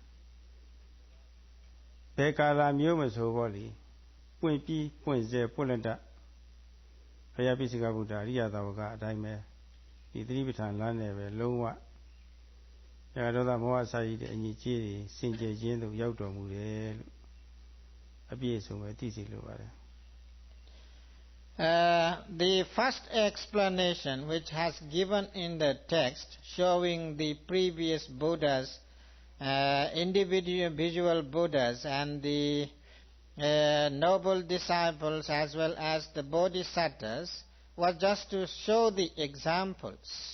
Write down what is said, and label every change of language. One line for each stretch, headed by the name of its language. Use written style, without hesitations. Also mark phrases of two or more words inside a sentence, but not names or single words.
Burmese: ဘယ်ကာလမျိုးမဆိုပေါ့လေပွင့်ပြီးပွင့်စေပွင့်လက်တဘုရားပိစိကဗုဒ္ဓအရိယသာဝကအတိုင်းပဲဒီသတိပဋ္ဌာန်လမ်းနဲ့ပဲလုံးဝရာဂဒေါသမောဟစာရည်တဲ့အညီကြီးတွေစင်ကြယ်ခြင်းသို့ရောက်တော်မူတယ်လို့အပြည့်အစုံပဲသိစေလိုပါတယ်
English: The first explanation which has given in the text showing the previous Buddhas, individual Buddhas and the noble disciples as well as the bodhisattvas was just to show the examples.